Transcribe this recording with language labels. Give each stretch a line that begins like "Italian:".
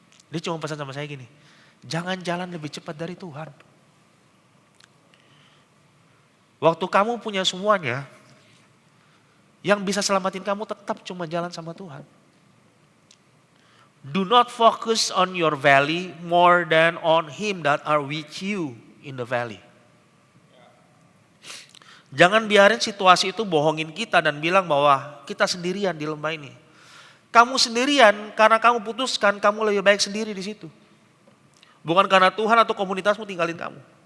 Indonesian: Dia cuma pesan sama saya gini, jangan jalan lebih cepat dari Tuhan. Waktu kamu punya semuanya, yang bisa selamatin kamu tetap cuma jalan sama Tuhan.
English: Do not focus on your valley more than on Him that are with you in the valley.
Indonesian: Jangan biarin situasi itu bohongin kita dan bilang bahwa kita sendirian di lembah ini. Kamu sendirian karena kamu putuskan kamu lebih baik sendiri di situ. Bukan karena Tuhan atau komunitasmu tinggalin kamu.